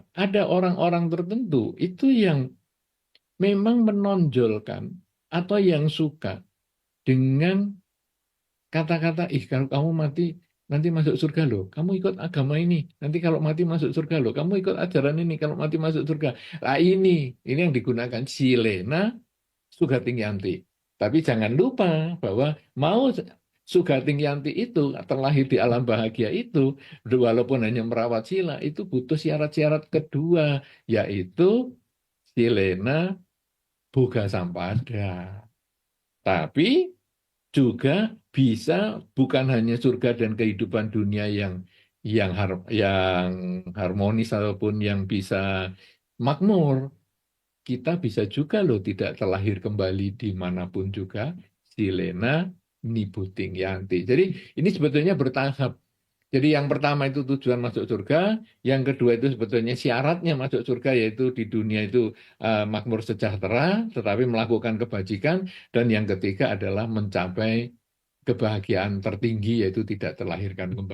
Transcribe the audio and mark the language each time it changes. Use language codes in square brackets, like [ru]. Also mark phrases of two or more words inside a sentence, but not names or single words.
[id] Ada orang-orang tertentu itu yang memang menonjolkan atau yang suka dengan kata-kata, kalau kamu mati nanti masuk surga loh, kamu ikut agama ini, nanti kalau mati masuk surga loh, kamu ikut ajaran ini, kalau mati masuk surga. Nah ini yang digunakan [pi] silena sugating yanti. [id] Tapi jangan lupa bahwa mau [pi] sugating yanti [id] itu terlahir di alam bahagia itu, walaupun hanya merawat sila, itu butuh syarat-syarat kedua, yaitu [pi] silena boga sampada. [id] Tapi juga bisa bukan hanya surga dan kehidupan dunia yang harmonis ataupun yang bisa makmur, kita bisa juga loh tidak terlahir kembali dimanapun juga, [pi] silena nibuting yanti. [id] Jadi ini sebetulnya bertahap. Jadi yang pertama itu tujuan masuk surga, yang kedua itu sebetulnya syaratnya masuk surga, yaitu di dunia itu makmur sejahtera, tetapi melakukan kebajikan, dan yang ketiga adalah mencapai kebahagiaan tertinggi, yaitu tidak terlahirkan kembali.